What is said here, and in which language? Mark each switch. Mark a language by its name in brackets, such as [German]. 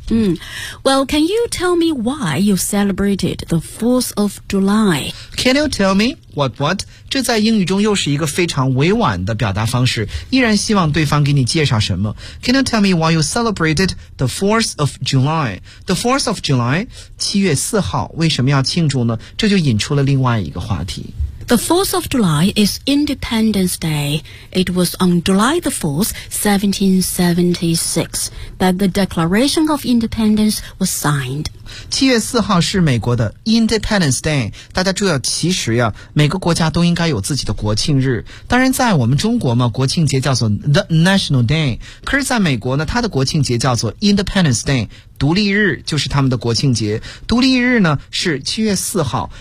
[English] Well, can you tell me why you celebrated the 4th of July? Can you tell me what what? [Chinese] 这在英语中又是一个非常委婉的表达方式，依然希望对方给你介绍什么。 [English] Can you tell me why you celebrated the 4th of July? The 4th of July, [Chinese] 7月4号为什么要庆祝呢？这就引出了另外一个话题。 [English] The 4th of July is Independence Day. It was on July the 4th, 1776, that the Declaration of Independence was signed. [Chinese] 7月4号是美国的 Independence Day. 大家注意，其实呀，每个国家都应该有自己的国庆日。当然在我们中国嘛，国庆节叫做 [English] The National Day. [Chinese] 可是在美国呢，它的国庆节叫做 Independence Day. 独立日就是他们的国庆节，独立日呢是七月四号。